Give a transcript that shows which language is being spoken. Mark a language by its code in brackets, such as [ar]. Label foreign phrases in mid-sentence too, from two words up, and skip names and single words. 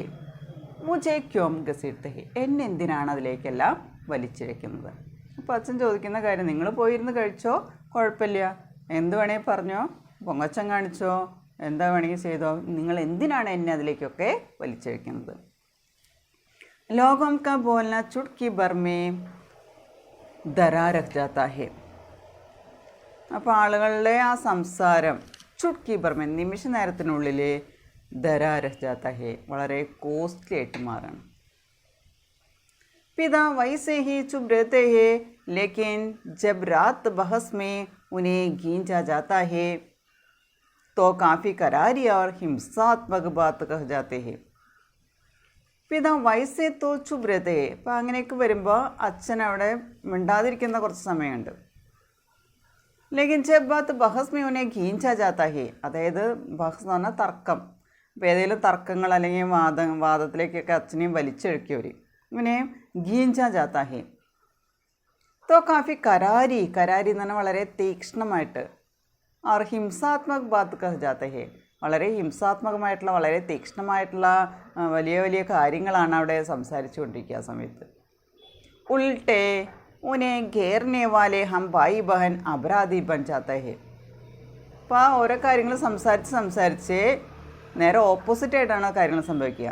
[hi] मुझे क्यों घसीट है, [ml] എന്നെ എന്തിനാണ് അതിലേക്കെല്ലാം വലിച്ചിഴയ്ക്കുന്നത്. അപ്പോൾ അച്ഛൻ ചോദിക്കുന്ന കാര്യം, നിങ്ങൾ പോയിരുന്ന് കഴിച്ചോ, കുഴപ്പമില്ല, എന്ത് വേണമെങ്കിൽ പറഞ്ഞോ, പൊങ്ങച്ചം കാണിച്ചോ, എന്താ വേണമെങ്കിൽ ചെയ്തോ, നിങ്ങൾ എന്തിനാണ് എന്നെ അതിലേക്കൊക്കെ വലിച്ചിഴയ്ക്കുന്നത്. [hi] लोगों का बोलना चुटकी भर में दरा रख जाता है. [ml] അപ്പോൾ ആളുകളുടെ ആ സംസാരം [hi] चुटकी भरम, [ml] നിമിഷ നേരത്തിനുള്ളിൽ [hi] दरा रख जाता है, [ml] വളരെ കോസ്റ്റ്ലി ആയിട്ട് മാറാണ്. [hi] पिता वैसे ही चुप रहते हैं, लेकिन जब रात बहस में उन्हें खींचा जाता है तो काफ़ी करारी और हिंसात्मक बात कह जाते हैं. पिता वैसे तो चुप रहते. [ml] അപ്പോൾ അങ്ങനെയൊക്കെ വരുമ്പോൾ അച്ഛൻ അവിടെ മിണ്ടാതിരിക്കുന്ന കുറച്ച് സമയമുണ്ട്. [hi] लेकिन जब बात बहस में उन्हें खींचा जाता है, [ml] അതായത് ബഹസ് എന്ന് പറഞ്ഞാൽ തർക്കം. അപ്പോൾ ഏതെങ്കിലും തർക്കങ്ങൾ അല്ലെങ്കിൽ വാദത്തിലേക്കൊക്കെ അച്ഛനെയും വലിച്ചെഴുക്കിയവർ, ഇങ്ങനെ [hi] खींचा जाता है. तो काफ़ी करारी [ml] എന്ന് പറഞ്ഞാൽ വളരെ തീക്ഷ്ണമായിട്ട്, [hi] और हिंसात्मक बात कह जाते हैं, [ml] വളരെ ഹിംസാത്മകമായിട്ടുള്ള വളരെ തീക്ഷ്ണമായിട്ടുള്ള വലിയ വലിയ കാര്യങ്ങളാണ് അവിടെ സംസാരിച്ചു കൊണ്ടിരിക്കുക ആ സമയത്ത്. [hi] उल्टे उन्हें घेरने वाले हम भाई बहन अपराधी बन जाता है. [ml] അപ്പോൾ ആ ഓരോ കാര്യങ്ങൾ സംസാരിച്ച് നേരെ ഓപ്പോസിറ്റായിട്ടാണ് കാര്യങ്ങൾ സംഭവിക്കുക.